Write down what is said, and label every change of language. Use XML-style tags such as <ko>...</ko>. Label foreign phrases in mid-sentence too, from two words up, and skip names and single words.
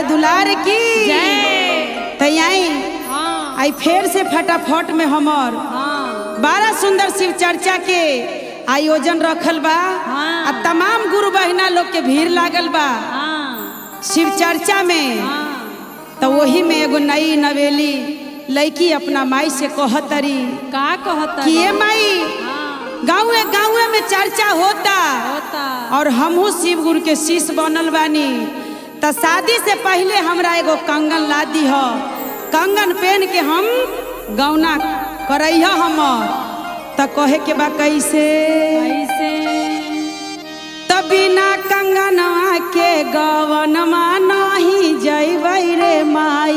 <bho>दुलार की तैयारी आई फिर से फटाफट में हमर बड़ा सुंदर शिव चर्चा के आयोजन रखल बा आ तमाम गुरु बहिना लोग के भीड़ लागल बा शिव चर्चा में तो वही में एगो नई नवेली लड़की अपना माई से कहतरी का कहता कि ये माई गाँव में चर्चा होता और हमहू शिव गुरु के शिष्य बनल बानी तो शादी से पहले हमरा एगो कंगन ला दी हो कंगन पहन के हम गौना करई हमर तो कहे के बा कैसे बिना कंगनवा के गवनमा नहीं जइबै रे माई</bho>